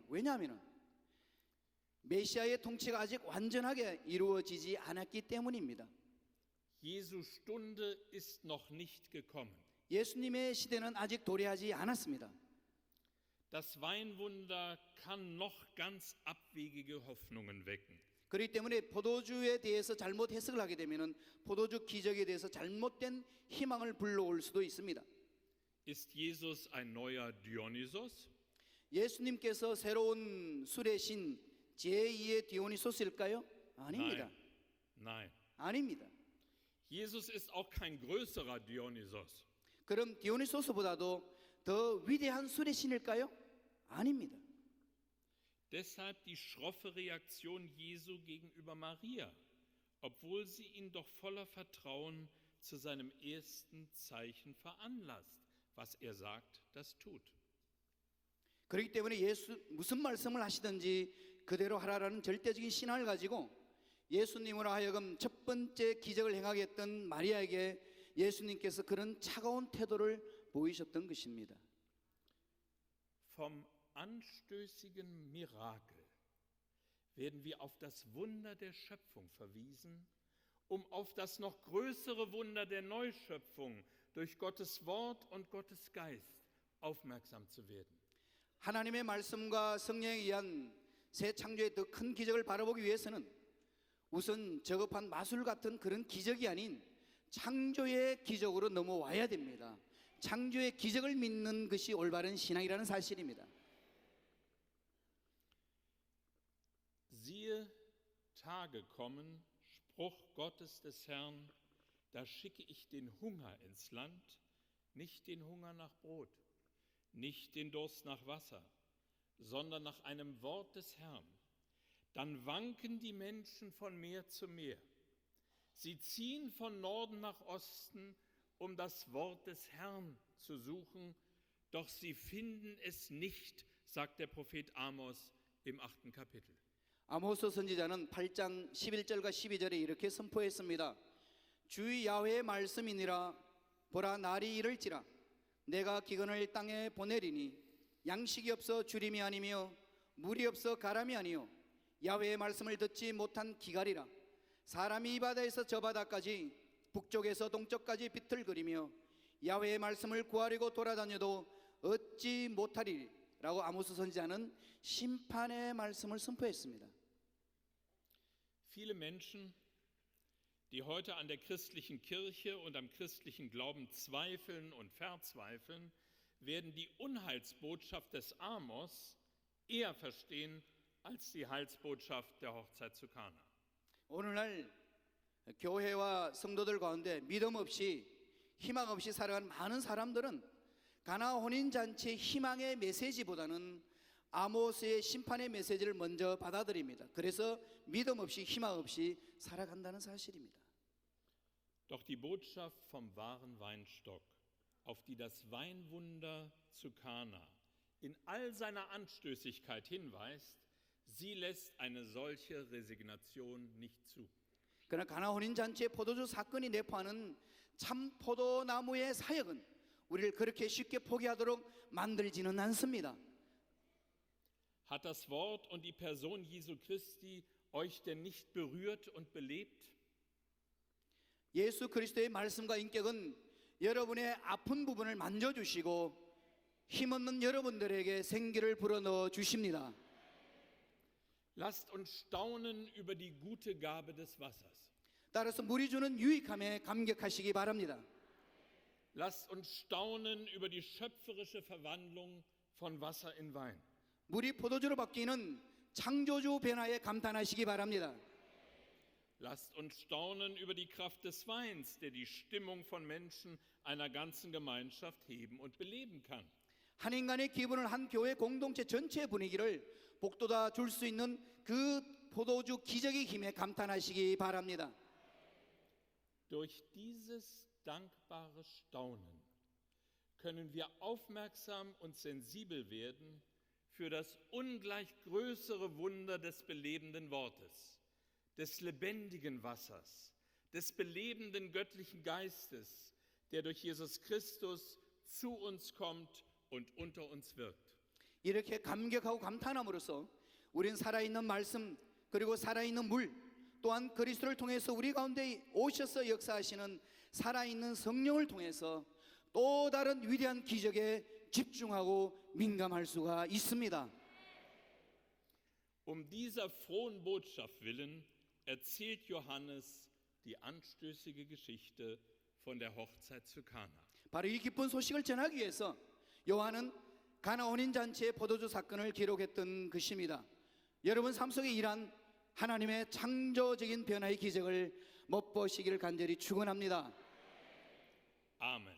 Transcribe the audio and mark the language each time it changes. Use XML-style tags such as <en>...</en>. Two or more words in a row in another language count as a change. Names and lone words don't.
<ko>왜냐하면 메시아의 통치가 아직 완전하게 이루어지지 않았기 때문입니다.</ko> <de>Jesu Stunde ist noch nicht gekommen.</de> <ko>예수님의 시대는 아직 도래하지 않았습니다.</ko> <de>Das Weinwunder kann noch ganz abwegige Hoffnungen wecken.</de> <ko>그렇기 때문에 포도주에 대해서 잘못 해석을 하게 되면 포도주 기적에 대해서 잘못된 희망을 불러올 수도 있습니다.</ko> <de>Ist Jesus ein neuer Dionysos?</de> <ko>예수님께서 새로운 술의 신 제2의 디오니소스일까요? 아닙니다.</ko> <de>Nein.</de> <ko>아닙니다.</ko> <de>Jesus ist auch kein größerer Dionysos.</de> <ko>그럼 디오니소스보다도 더 위대한 술의 신일까요? 아닙니다.</ko> <de>Deshalb die schroffe Reaktion Jesu gegenüber Maria, obwohl sie ihn doch voller Vertrauen zu seinem ersten Zeichen veranlasst. Was er sagt, das tut.</de> <ko>그렇기 때문에 예수 무슨 말씀을 하시든지 그대로 하라라는 절대적인 신앙을 가지고 예수님으로 하여금 첫 번째 기적을 행하게 했던 마리아에게 예수님께서 그런 차가운 태도를 보이셨던 것입니다.</ko> <de>Vom anstößigen Mirakel werden wir auf das Wunder der Schöpfung verwiesen, um auf das noch größere Wunder der Neuschöpfung durch Gottes Wort und Gottes Geist aufmerksam zu werden.</de> <ko>하나님의 말씀과 성령에 의한 새 창조의 더 큰 기적을 바라보기 위해서는 우선 저급한 마술 같은 그런 기적이 아닌 창조의 기적으로 넘어와야 됩니다. 창조의 기적을 믿는 것이 올바른 신앙이라는 사실입니다.</ko> <de>Siehe, Tage kommen, Spruch Gottes des Herrn, da schicke ich den Hunger ins Land, nicht den Hunger nach Brot, nicht den Durst nach Wasser, sondern nach einem Wort des Herrn. Dann wanken die Menschen von Meer zu Meer. Sie ziehen von Norden nach Osten, um das Wort des Herrn zu suchen, doch sie finden es nicht, sagt der Prophet Amos im 8. Kapitel.</de> <ko>아모스 선지자는 8장 11절과 12절에 이렇게 선포했습니다. 주의 야훼의 말씀이니라. 보라, 날이 이를지라. 내가 기근을 땅에 보내리니 양식이 없어 주림이 아니며 물이 없어 가람이 아니요 야훼의 말씀을 듣지 못한 기갈이라. 사람이 이 바다에서 저 바다까지 북쪽에서 동쪽까지 비틀거리며 야훼의 말씀을 구하려고 돌아다녀도 얻지 못하리라고 아모스 선지자는 심판의 말씀을 선포했습니다.</ko> <de>Viele Menschen, die heute an der christlichen Kirche und am christlichen Glauben zweifeln und verzweifeln, werden die Unheilsbotschaft des Amos eher verstehen als die Heilsbotschaft der Hochzeit zu Kana.</de> <ko>오늘날 교회와 성도들 가운데 믿음 없이 희망 없이 살아가는 많은 사람들은 가나 혼인 잔치의 희망의 메시지보다는 아모스의 심판의 메시지를 먼저 받아들입니다. 그래서 믿음 없이 희망 없이 살아간다는 사실입니다.</ko> <de>Doch die Botschaft vom wahren Weinstock, auf die das Weinwunder zu Kana in all seiner Anstößigkeit hinweist, sie lässt eine solche Resignation nicht zu.</de> <ko>그러나 가나 혼인 잔치의 포도주 사건이 내포하는 참 포도나무의 사역은 우리를 그렇게 쉽게 포기하도록 만들지는 않습니다.</ko> <de>Hat das Wort und die Person Jesu Christi euch denn nicht berührt und belebt?</de> <ko>예수 그리스도의 말씀과 인격은 여러분의 아픈 부분을 만져주시고 힘없는 여러분들에게 생기를 불어넣어 주십니다.</ko> <de>Lasst uns staunen über die gute Gabe des Wassers.</de> <ko>따라서 물이 주는 유익함에 감격하시기 바랍니다.</ko> <de>Lasst uns staunen über die schöpferische Verwandlung von Wasser in Wein.</de> <ko>물이 포도주로 바뀌는 창조주 변화에 감탄하시기 바랍니다.</ko> <de>Lasst uns staunen über die Kraft des Weins, der die Stimmung von Menschen einer ganzen Gemeinschaft heben und beleben kann.</de> <ko>한 인간의 기분을 한 교회 공동체 전체의 분위기를 복돋아 줄 수 있는 그 포도주 기적의 힘에 감탄하시기 바랍니다.</ko> <de>Durch dieses dankbare Staunen können wir aufmerksam und sensibel werden für das ungleich größere Wunder des belebenden Wortes, des lebendigen Wassers, des belebenden göttlichen Geistes, der durch Jesus Christus zu uns kommt und unter uns wirkt.</de> <ko>이렇게 감격하고 감탄함으로써 우린 살아있는 말씀 그리고 살아있는 물 또한 그리스도를 통해서 우리 가운데 오셔서 역사하시는 살아있는 성령을 통해서 또 다른 위대한 기적에 집중하고 민감할 수가 있습니다.</ko> <de>Dieser frohen Botschaft willen erzählt Johannes die anstößige Geschichte von der Hochzeit zu Kana.</de> <ko>바로 이 기쁜 소식을 전하기 위해서 요한은 가나 혼인 잔치의 포도주 사건을 기록했던 것입니다. 여러분 삶 속에 일한 하나님의 창조적인 변화의 기적을 못 보시기를 간절히 축원합니다.</ko> <de>Amen.</de>